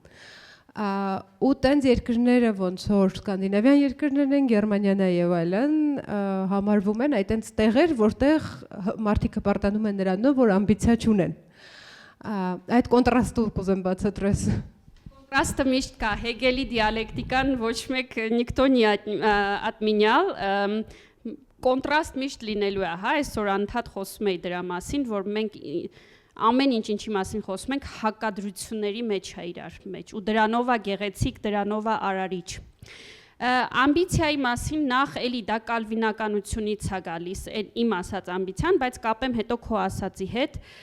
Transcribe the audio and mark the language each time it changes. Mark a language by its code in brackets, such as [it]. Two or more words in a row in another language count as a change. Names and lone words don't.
[hy] Ու տենց երկրները ոնց որ սկանդինավյան երկրներն են, Գերմանիան եւ այլն համարվում են այտենց տեղեր, որտեղ մարդիկ հպարտանում են նրանով, որ ամբիցիա չունեն։ Այդ կոնտրաստը կուզեմ բացատրես։ Կոնտրաստը միշտ կա, Հեգելի դիալեկտիկան ոչ մեկ [ru] никто не отменял, [hy] կոնտրաստ միշտ լինելու է, հա, այսօր անդադ խոսում էի դրա մասին, որ մենք ամեն ինչի մասին խոսում ենք հակադրությունների մեջ է իրար մեջ ու դրանով է գեղեցիկ, դրանով է արարիչ։ Ամբիցիայի մասին նախ էլի դա կալվինականությունից է գալիս, իմ ասած ամբիցիան, բայց կապեմ հետո քո ասածի հետ։